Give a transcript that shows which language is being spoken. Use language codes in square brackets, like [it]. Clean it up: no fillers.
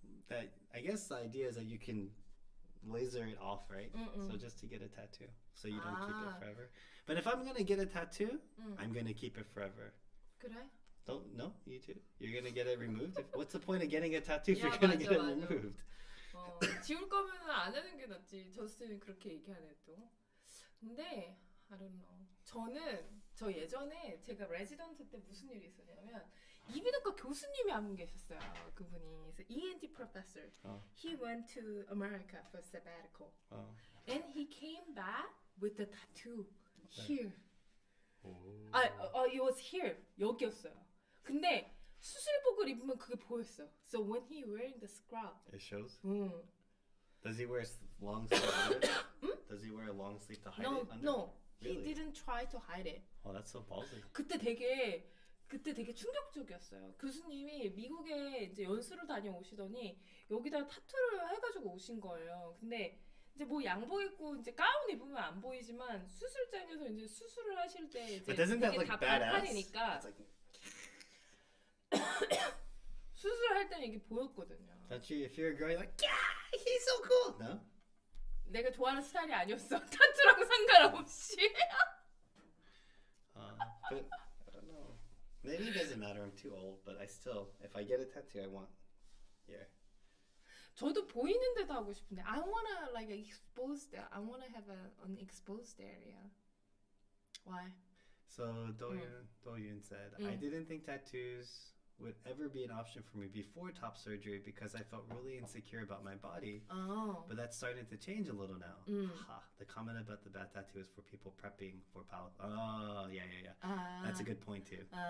[en] That I guess the idea is that you can laser it off, right? So just to get a tattoo, so you don't keep it forever. But if I'm gonna get a tattoo, I'm gonna keep it forever. [ko] 그래? [en] Don't no, you too. You're gonna get it removed. What's the point of getting a tattoo if Yeah, you're gonna [ko] 맞아, [en] get it [ko] 맞아. [en] removed? [ko] 지울 거면 안 하는 게 낫지. 저스틴이 그렇게 얘기하네 또. 근데 [en] I don't know. [ko] 저 예전에 제가 레지던트 때 무슨 일이 있었냐면 이비인후과 교수님이 한 분 계셨어요. 그분이 그래서 [en] ENT professor. He went to America for sabbatical. And he came back with the tattoo here. It was here. [ko] 여기였어요. 근데 수술복을 입으면 그게 보였어. [en] So when he wearing the scrub. It shows. Does he wear long sleeve under it? Does he wear a long sleeve to hide it under? No. Really? He didn't try to hide it. Oh, that's so ballsy. [ko] 그때 되게 충격적이었어요. 교수님이 미국에 이제 연수를 다녀오시더니 여기다 타투를 해가지고 오신 거예요. 근데 이제 뭐 양복 입고 이제 가운 입으면 안 보이지만 수술장에서 이제 수술을 하실 때 이제 [en] But doesn't that look [ko] 다 [en] badass? [ko] 반팔이니까 [en] It's like, [ko] 수술할 때는 이게 보였거든요. [en] don't you? If you're a girl, you're like, yeah, he's so cool. No. [ko] 내가 좋아하는 스타일이 아니었어. 타투랑 상관없이. [en] But I don't know. Maybe it doesn't matter. I'm too old. But I still, if I get a tattoo, I want. Yeah. [ko] 저도 보이는 데도 하고 싶은데 [en] I wanna like expose that. I wanna have an exposed area. Why? So Do-Yoon said, I didn't think tattoos would ever be an option for me before top surgery because I felt really insecure about my body. Oh. But that's starting to change a little now. The comment about the bad tattoo is for people prepping for Oh, yeah. That's a good point too.